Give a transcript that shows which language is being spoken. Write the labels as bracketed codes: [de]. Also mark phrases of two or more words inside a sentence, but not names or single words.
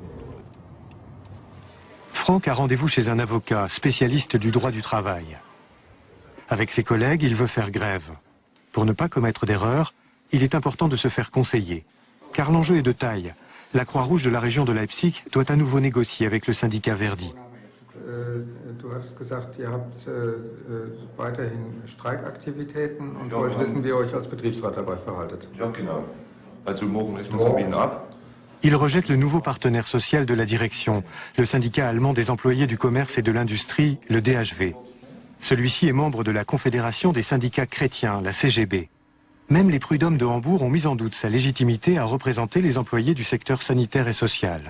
[fr] Franck a rendez-vous chez un avocat, spécialiste du droit du travail. Avec ses collègues, il veut faire grève. Pour ne pas commettre d'erreur, il est important de se faire conseiller. Car l'enjeu est de taille. La Croix-Rouge de la région de Leipzig doit à nouveau négocier avec le syndicat Verdi. [de] Du hast gesagt, ihr habt weiterhin Streikaktivitäten und wollt wissen, wie ihr euch als Betriebsrat dabei verhaltet. Ja, genau. Also morgen ist der Termin ab. [fr] Il rejette le nouveau partenaire social de la direction, le syndicat allemand des employés du commerce et de l'industrie, le DHV. Celui-ci est membre de la Confédération des syndicats chrétiens, la CGB. Même les prud'hommes de Hambourg ont mis en doute sa légitimité à représenter les employés du secteur sanitaire et social.